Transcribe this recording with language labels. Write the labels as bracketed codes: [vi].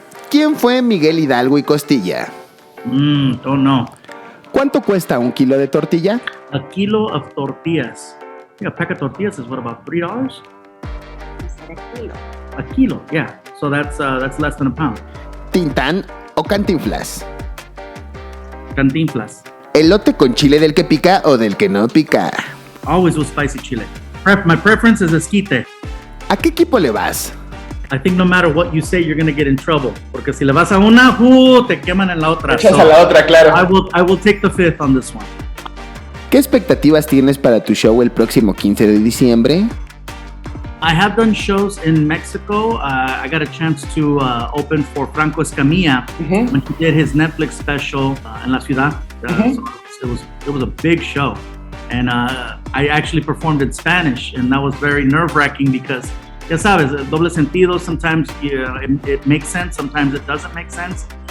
[es] ¿Quién fue Miguel Hidalgo y Costilla? [en] Don't know. [es] ¿Cuánto cuesta un kilo de tortilla? [en] A kilo of tortillas. I think a pack of tortillas is what, about $3? You said a kilo. A kilo, yeah. So that's less than a pound. [es] ¿Tintán o cantinflas? Cantinflas. ¿Elote con chile del que pica o del que no pica? [en] Always with spicy chile. My preference is esquite. [es] ¿A qué equipo le vas? [en] I think no matter what you say, you're going to get in trouble. [es] Porque si le vas a una, te queman en la otra. Echas a la otra, claro. [en] I will take the fifth on this one. [es] ¿Qué expectativas tienes para tu show el próximo 15 de diciembre? [en] I have done shows in Mexico. I got a chance to open for Franco Escamilla when he did his Netflix special [es] en la ciudad. [en] So it was a big show. And I actually performed in Spanish, and that was very nerve-wracking because, [es] ya sabes, doble sentido, [en] sometimes it makes sense, sometimes it doesn't make sense.